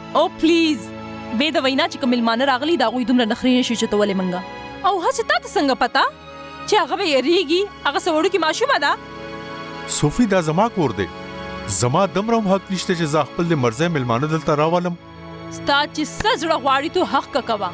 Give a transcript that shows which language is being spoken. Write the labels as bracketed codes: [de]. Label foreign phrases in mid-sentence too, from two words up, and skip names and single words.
[ps] او پلیز بې د وینا چې کوم میلمانه راغلي د هغوی دومره نخرې نشي چتولی منګه. او هسې تا ته څنګه پته چې هغه به یریږي؟ هغه څه وړوکې ماشومه ده. صوفي دا زما کور دی، زما دومره هم حق نشته چې زه خپل د مرضی میلمانه دلته راولم. ستا چې څه زړه غواړي تو حق کا کوه.